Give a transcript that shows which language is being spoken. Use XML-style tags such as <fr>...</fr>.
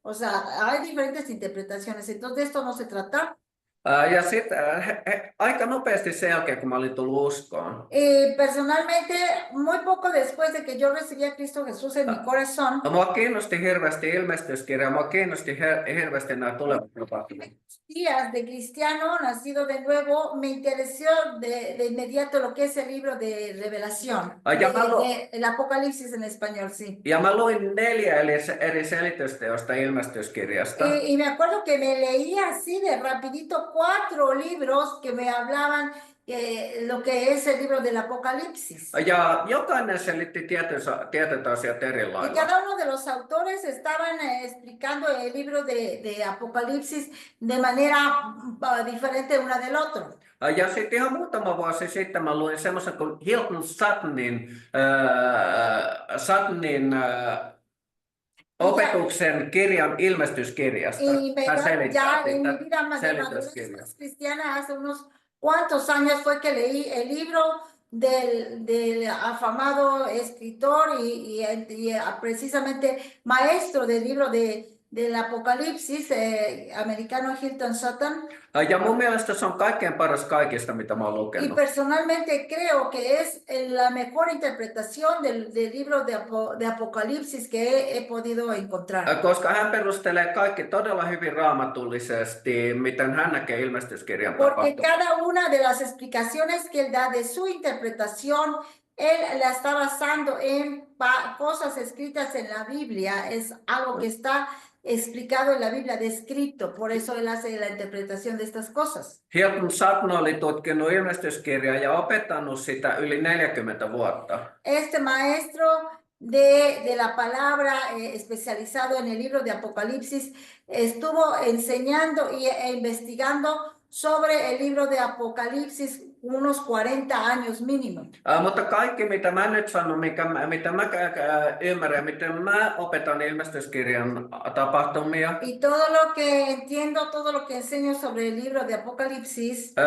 <es>O sea, hay diferentes interpretaciones. Entonces, de esto no se trata.</es> <fi>Ja sitten aika nopeasti sen jälkeen, kun mä olin tullut uskoon.</fi> <es>Personalmente, muy poco después de que yo recibí a Cristo Jesús en mi corazón,</es> <fi>Mua kiinnosti hirveästi ilmestyskirja, mua kiinnosti hirveästi nämä tulevat tapahtumat.</fi> <es>días de cristiano nacido de nuevo, me interesó de inmediato lo que es el libro de Revelación, el Apocalipsis en español, sí.</es> <fi>Ja mä luin 4 eri selitysteosta ilmestyskirjasta.</fi> <es>Y me acuerdo que me leía así de rapidito 4 libros que me hablaban lo que es el libro del Apocalipsis.</es> <fi>Ja jokainen selitti tietyt asiat eri</fi> <es>Y cada uno de los autores estaban explicando el libro de Apocalipsis de manera diferente una del otro.</es> <fi>Ja sitten ihan muutama vuosi sitten mä luin semmoisen kuin Hilton Suttonin opetuksen kirjan ilmestyskirjasta.</fi> <es>Y</es> <fi>Hän selittää</fi> <es>en mi vida más cristiana, hace unos cuantos años fue que leí el libro del afamado escritor y precisamente maestro del libro del Apocalipsis, americano Hilton Sutton.</es> <fi>Ja mun mielestä se on kaikkein paras kaikista, mitä mä oon</fi> <es>Y</es> <fi>lukenut.</fi> <es>personalmente creo que es la mejor interpretación del libro de Apocalipsis que he podido encontrar.</es> <fi>Koska hän perustelee kaikki todella hyvin raamatullisesti, miten hän näkee ilmestyskirjan</fi> <es>Porque</es> <fi>tapahtumat.</fi> <es>cada una de las explicaciones que él da de su interpretación él la está basando en cosas escritas en la Biblia, es algo que está explicado en la Biblia, descrito, por eso él hace la interpretación de estas cosas.</es> <fi>Hilton Sutton oli tutkinut ilmestyskirjaa ja opettanut sitä yli 40 vuotta.</fi> <es>Este maestro de la palabra especializado en el libro de Apocalipsis estuvo enseñando e investigando sobre el libro de Apocalipsis unos 40 años mínimo.</es> <fi>Mutta kaikki mitä mä nyt sanon, mitä mä ymmärrän, miten mä opetan ilmestyskirjan tapahtumia,</fi> <es>Y todo lo que entiendo, todo lo que enseño sobre el libro de Apocalipsis,</es>